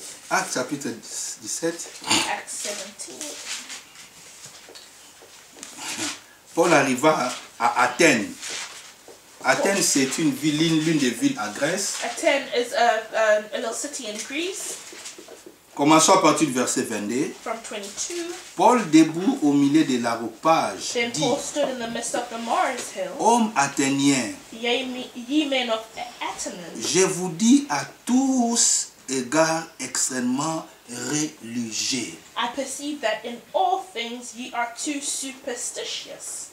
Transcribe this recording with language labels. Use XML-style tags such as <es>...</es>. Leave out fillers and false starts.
<fr>Actes, chapitre 17.</fr> <en>Acts 17.</en> <fr>Paul arriva à Athènes. Athènes, c'est l'une des villes à Grèce.</fr> <en>Athens is a little city in Greece.</en> <fr>Commençons à partir du verset 22.</fr> <en>From 22.</en> <fr>Paul, debout au milieu de l'aréopage, dit,</fr> <en>Paul stood in the midst of the Mars hill.</en> <fr>Hommes athéniens,</fr> <en>ye men of Athens,</en> <fr>je vous dis à tous égards extrêmement religieux.</fr> <en>I perceive that in all things ye are too superstitious.</en>